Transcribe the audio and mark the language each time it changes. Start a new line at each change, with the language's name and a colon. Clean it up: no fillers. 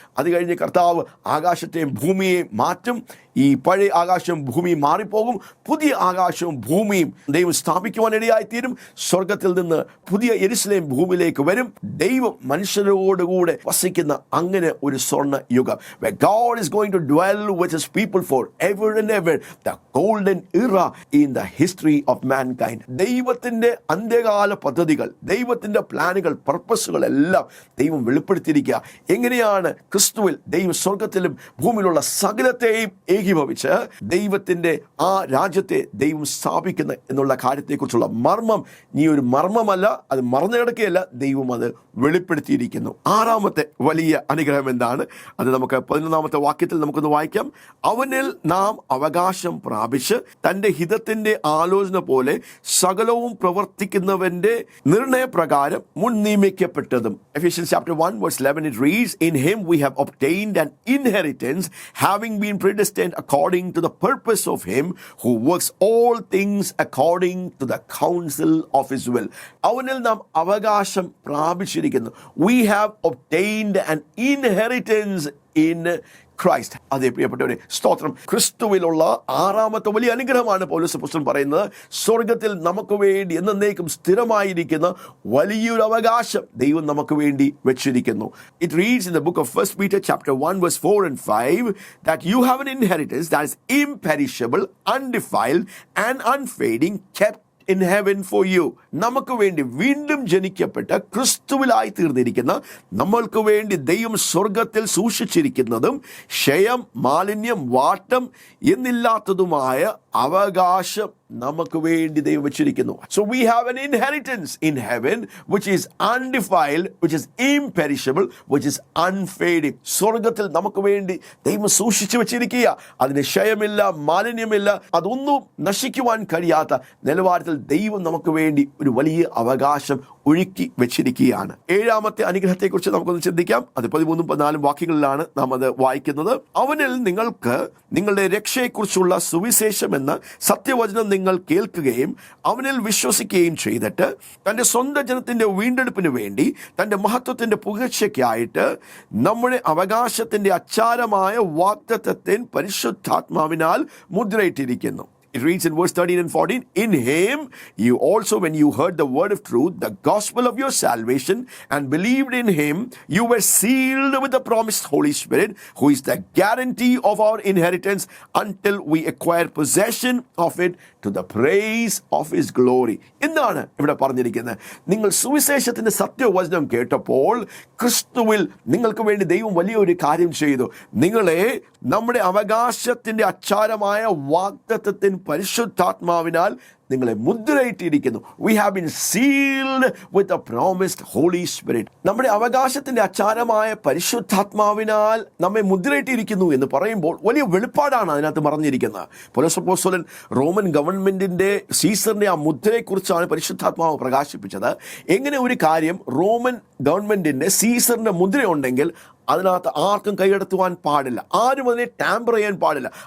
Malayalam: അത് കഴിഞ്ഞ് കർത്താവ് ആകാശത്തെയും ഭൂമിയെയും മാറ്റും. ഈ പഴയ ആകാശവും ഭൂമിയും മാറിപ്പോകും. പുതിയ ആകാശവും ഭൂമിയും ദൈവം സ്ഥാപിക്കുവാനിടയായിത്തീരും. സ്വർഗത്തിൽ നിന്ന് പുതിയ യെരുശലേം ഭൂമിയിലേക്ക് വരും. ദൈവം മനുഷ്യരോടുകൂടെ വസിക്കുന്ന അങ്ങനെ ഒരു സ്വർണ്ണ യുഗം.
English: Where God is going to dwell with his people forever and ever. The golden era in the history of mankind.
Malayalam: ദൈവത്തിന്റെ അന്ത്യകാല പദ്ധതികൾ, ദൈവത്തിന്റെ പ്ലാനുകൾ, പർപ്പസുകൾ എല്ലാം ദൈവം വെളിപ്പെടുത്തിയിരിക്കുക. എങ്ങനെയാണ് ക്രിസ്തുവിൽ ദൈവം സ്വർഗത്തിലും ഭൂമിയിലുള്ള സകലത്തെയും ഏകീഭവിച്ച് ദൈവത്തിന്റെ ആ രാജ്യത്തെ ദൈവം സ്ഥാപിക്കുന്ന എന്നുള്ള കാര്യത്തെക്കുറിച്ചുള്ള മർമ്മം നീ ഒരു മർമ്മമല്ല, അത് മറന്നു കിടക്കുകയല്ല, ദൈവം അത് വെളിപ്പെടുത്തിയിരിക്കുന്നു. ആറാമത്തെ വലിയ അനുഗ്രഹം എന്താണ്? അത് നമുക്ക് 11-ാമത്തെ വാക്യത്തിൽ നമുക്കൊന്ന് വായിക്കാം. അവനിൽ നാം അവകാശം പ്രാപിച്ച് തന്റെ ഹിതത്തിന്റെ ആലോചന പോലെ സകലവും പ്രവർത്തിക്കുന്നവന്റെ നിർണയപ്രകാരം മുൻ നിയമിക്കപ്പെട്ടതും.
English: Ephesians chapter 1 verse 11 it reads, in him we have obtained an inheritance, having been predestined according to the purpose of him who works all things according to the counsel of his will.
Malayalam: അവനിൽ നാം അവകാശം പ്രാപിച്ചിരിക്കുന്നു.
English: We have obtained an inheritance in Christ.
Malayalam: അതേ പ്രിയപ്പെട്ടവരെ, സ്തോത്രം. ക്രിസ്തുവിലുള്ള ആറാമത്തെ വലിയ അനുഗ്രഹമാണ് പൗലോസ് അപ്പോസ്തലൻ പറയുന്നത്. സ്വർഗത്തിൽ നമുക്ക് വേണ്ടി എന്നേക്കും സ്ഥിരമായിരിക്കുന്ന വലിയൊരു അവകാശം ദൈവം നമുക്ക് വേണ്ടി വെച്ചിരിക്കുന്നു.
English: It reads in the book of 1 Peter chapter 1 verse 4 and 5 that you have an inheritance that is imperishable, undefiled and unfading, kept in heaven for you.
Malayalam: നമുക്ക് വേണ്ടി വീണ്ടും ജനിക്കപ്പെട്ട ക്രിസ്തുവിലായി തീർന്നിരിക്കുന്ന നമ്മൾക്ക് വേണ്ടി ദൈവം സ്വർഗത്തിൽ സൂക്ഷിച്ചിരിക്കുന്നതും ക്ഷയം, മാലിന്യം, വാട്ടം എന്നില്ലാത്തതുമായ അവകാശം നമുക്ക് വേണ്ടി ദൈവം വെച്ചിരിക്കുന്നു.
English: So we have an inheritance in heaven which is undefiled, which is imperishable, which is unfading.
Malayalam: സ്വർഗത്തിൽ നമുക്ക് വേണ്ടി ദൈവം സൂക്ഷിച്ചു വെച്ചിരിക്കുക. അതിന് ക്ഷയമില്ല, മാലിന്യമില്ല, അതൊന്നും നശിക്കുവാൻ കഴിയാത്ത നിലവാരത്തിൽ ദൈവം നമുക്ക് വേണ്ടി ഒരു വലിയ അവകാശം ഒഴുക്കി വെച്ചിരിക്കുകയാണ്. ഏഴാമത്തെ അനുഗ്രഹത്തെക്കുറിച്ച് നമുക്കൊന്ന് ചിന്തിക്കാം. അത് 13-14 വാക്യങ്ങളിലാണ് നാം അത് വായിക്കുന്നത്. അവനിൽ നിങ്ങൾക്ക് നിങ്ങളുടെ രക്ഷയെക്കുറിച്ചുള്ള സുവിശേഷം എന്ന സത്യവചനം നിങ്ങൾ കേൾക്കുകയും അവനിൽ വിശ്വസിക്കുകയും ചെയ്തിട്ട് തൻ്റെ സ്വന്തം ജനത്തിൻ്റെ വീണ്ടെടുപ്പിന് വേണ്ടി തൻ്റെ മഹത്വത്തിൻ്റെ പുകഴ്ചയ്ക്കായിട്ട് നമ്മുടെ അവകാശത്തിൻ്റെ അച്ചാരമായ വാഗ്ദത്തത്തിൻ പരിശുദ്ധാത്മാവിനാൽ മുദ്രയിട്ടിരിക്കുന്നു.
English: It reads in verse 13 and 14, in him you also, when you heard the word of truth, the gospel of your salvation, and believed in him, you were sealed with the promised Holy Spirit, who is the guarantee of our inheritance until we acquire possession of it to the praise of his glory.
Malayalam: എന്താണ് ഇവിടെ പറഞ്ഞിരിക്കുന്നത്? നിങ്ങൾ സുവിശേഷത്തിന്റെ സത്യവചനം കേട്ടപ്പോൾ ക്രിസ്തുവിൽ നിങ്ങൾക്ക് വേണ്ടി ദൈവം വലിയൊരു കാര്യം ചെയ്തു. നിങ്ങളെ നമ്മുടെ അവകാശത്തിന്റെ അച്ചാരമായ വാഗ്ദത്തത്തിൻ പരിശുദ്ധാത്മാവിനാൽ നിങ്ങളെ മുദ്രയിട്ടിരിക്കുന്നു.
English: We have been sealed with the promised Holy Spirit.
Malayalam: നമ്മുടെ അവകാശത്തിന്റെ അച്ചാരമായ പരിശുദ്ധാത്മാവിനാൽ നമ്മെ മുദ്രയിട്ടിരിക്കുന്നു എന്ന് പറയുമ്പോൾ വലിയ വെളിപ്പാടാണ് അതിനകത്ത് പറഞ്ഞിരിക്കുന്നത്. പൗലോസ് അപ്പോസ്തലൻ റോമൻ ഗവൺമെന്റിന്റെ സീസറിന്റെ ആ മുദ്രയെക്കുറിച്ചാണ് പരിശുദ്ധാത്മാവ് പ്രകാശിപ്പിച്ചത്. എങ്ങനെ ഒരു കാര്യം റോമൻ ഗവൺമെന്റിന്റെ സീസറിന്റെ മുദ്രയുണ്ടെങ്കിൽ അതിനകത്ത് ആർക്കും കൈകടത്തുവാൻ പാടില്ല, ആരും അതിനെ ടാമ്പർ ചെയ്യാൻ പാടില്ല.